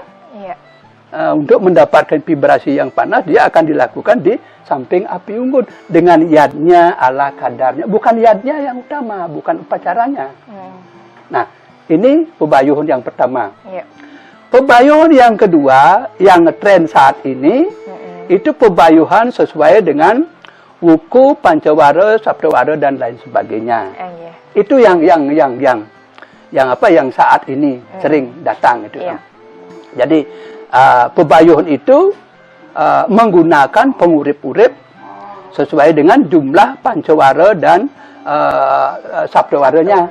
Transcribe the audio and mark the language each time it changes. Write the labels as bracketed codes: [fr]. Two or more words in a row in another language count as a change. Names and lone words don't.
[id] Untuk mendapatkan vibrasi yang panas, dia akan dilakukan di samping api unggun dengan yadnya ala kadarnya, bukan yadnya yang utama, bukan upacaranya. Nah, Ini pebayuhan yang pertama. Iya. Pebayuhan yang kedua, yang ngetren saat ini, itu pebayuhan sesuai dengan wuku, pancawara, saptawara dan lain sebagainya. Iya. Itu yang saat ini sering datang itu. Iya. Jadi pebayuhan itu menggunakan pengurip-urip sesuai dengan jumlah pancawara dan sabdawaranya.